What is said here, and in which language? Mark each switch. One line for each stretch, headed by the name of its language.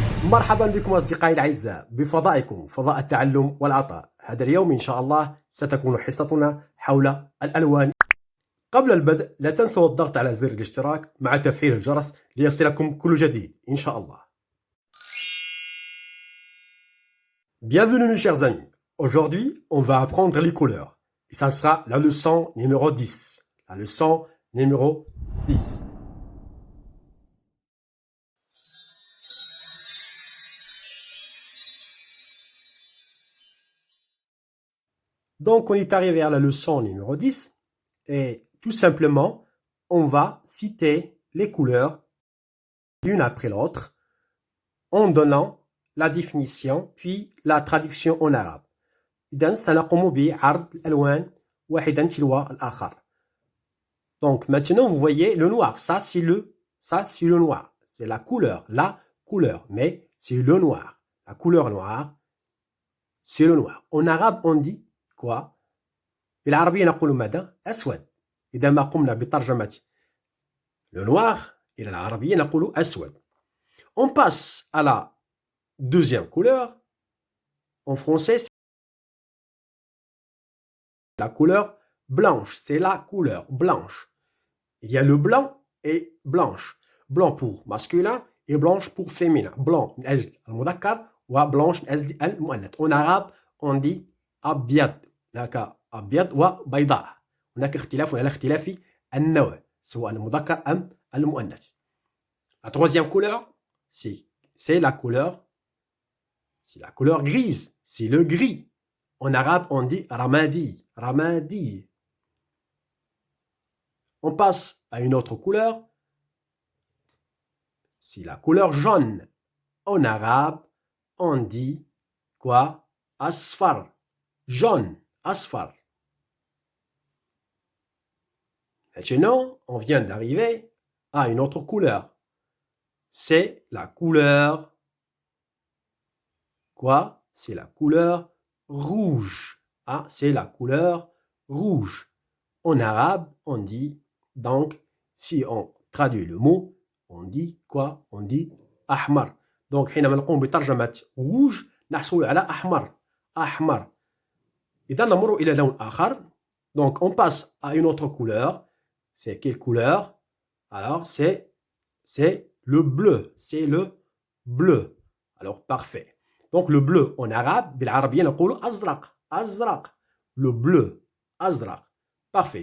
Arabic: مرحبا بكم أصدقائي الأعزاء بفضائكم فضاء التعلم والعطاء. هذا اليوم إن شاء الله ستكون حصتنا حول الألوان. قبل البدء لا تنسوا الضغط على زر الاشتراك مع تفعيل الجرس ليصلكم كل جديد إن شاء الله.
French: Bienvenue mes chers amis. Aujourd'hui, on va apprendre les couleurs. Et ça sera la leçon numéro 10. La leçon numéro 10. Donc, on est arrivé à la leçon numéro 10 et tout simplement, on va citer les couleurs l'une après l'autre en donnant la définition puis la traduction en arabe.
Arabic: إذن سنقوم بعرض الألوان واحدا تلو الآخر.
French: Donc maintenant vous voyez le noir, ça c'est le noir, c'est la couleur, mais c'est le noir. La couleur noire, c'est le noir. En arabe on dit quoi؟
Arabic: بالعربية نقول ماذا؟ أسود. إذا ما قمنا بترجمة le noir إلى العربية نقول أسود.
French: On passe à la deuxième couleur. En français, c'est la couleur blanche. C'est la couleur blanche. Il y a le blanc et blanche. Blanc pour masculin et blanche pour féminin.
Arabic: Blanc من أجل المذكر وبlanche من أجل المؤنث.
French: En arabe, on dit أبيض.
Arabic: هناك أبيض وبيضاء. هناك اختلاف على اختلاف النوع سواء المذكر أم المؤنث.
French: La troisième couleur, c'est la couleur grise. C'est le gris. En arabe, on dit ramadi. Ramadi. On passe à une autre couleur. C'est la couleur jaune. En arabe, on dit quoi? Asfar. Jaune. Asfar. Maintenant, on vient d'arriver à une autre couleur. C'est la couleur quoi? C'est la couleur rouge. Ah, c'est la couleur rouge. En arabe, on dit donc, si on traduit le mot, on dit quoi? On dit أحمر.
Arabic: Donc, حينما نقوم بترجمة rouge نحصل على أحمر. أحمر. إذا نمر إلى لون آخر.
French: Donc, on passe à une autre couleur. C'est quelle couleur? Alors, c'est le bleu. C'est le bleu. Alors, parfait. Donc, le bleu en arabe,
Arabic: بالعربية نقول أزرق.
French: أزرق. Le bleu. أزرق. Parfait.